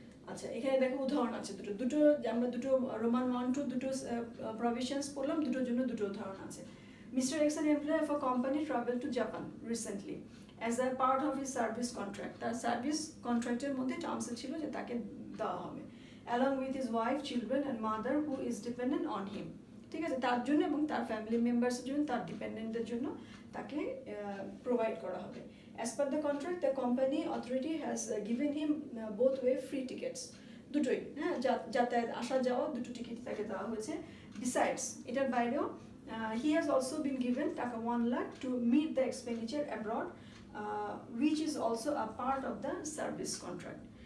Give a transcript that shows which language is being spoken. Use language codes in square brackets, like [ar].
[bn] আচ্ছা, এখানে দেখো উদাহরণ আছে দুটো আমরা দুটো রোমান 1-2 দুটো প্রভিশনস পড়লাম, দুটোর জন্য দুটো উদাহরণ আছে। [en] Mr. X, an employee of a company, traveled to Japan recently as a part of his service contract. [bn] তার সার্ভিস কন্ট্রাক্টের মধ্যে টার্মস ছিল যে তাকে দেওয়া হবে [en] along with his wife, children and mother who is dependent on him, [bn] ঠিক আছে, তার জন্য এবং তার ফ্যামিলি মেম্বার্সের জন্য, তার ডিপেন্ডেন্টদের জন্য তাকে প্রোভাইড করা হবে। [en] As per the contract, the company authority has given him both way free tickets, [bn] দুটোই, হ্যাঁ, যাতায়াত আসা যাওয়া দুটো টিকিট তাকে দেওয়া হয়েছে। [en] Besides, [bn] এটার বাইরেও [en] he has also been given taka 1 lakh to meet the expenditure abroad, which is also a part of the service contract.